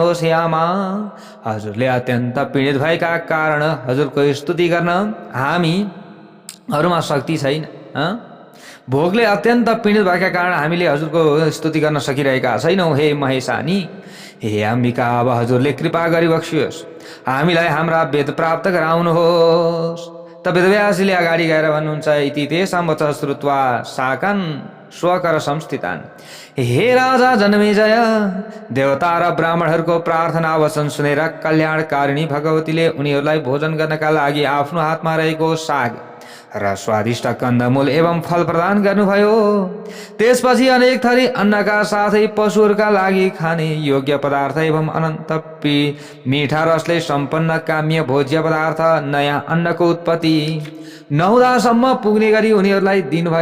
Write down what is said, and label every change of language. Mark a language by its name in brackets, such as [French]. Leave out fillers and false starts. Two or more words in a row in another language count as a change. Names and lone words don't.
[Nepali] हे आमा, हजुरले अत्यन्त पीडित भएका कारण हजुरको स्तुति गर्न हामीहरूमा शक्ति छैन। भोगले अत्यन्त पीडित भएका कारण हामीले हजुरको स्तुति गर्न सकिरहेका छैनौँ। हे महेशानी, हे अम्बिका, अब हजुरले कृपा गरिबक्सियोस्, हामीलाई हाम्रा वेद प्राप्त गराउनुहोस्। त वेदव्यासले अगाडि गएर भन्नुहुन्छ, [Sanskrit] इति तेषां वचः श्रुत्वा साकन् स्वकर संस्थितान्। [Nepali] हे राजा जनमेजय, देवता र ब्राह्मणहरूको प्रार्थना वचन सुनेर कल्याणकारिणी भगवतीले उनीहरूलाई भोजन गर्नका लागि आफ्नो हातमा रहेको साग र स्वादिष्ट कन्दमूल एवं फल प्रदान गर्नुभयो। त्यसपछि अनेक थरी अन्नका साथै पशुहरूका लागि खाने योग्य पदार्थ एवं अनन्त मीठा रसले सम्पन्न काम्य भोज्य पदार्थ, नयाँ अन्नको उत्पत्ति नहुँदासम्म पुग्ने गरी उनीहरूलाई दिनुभयो।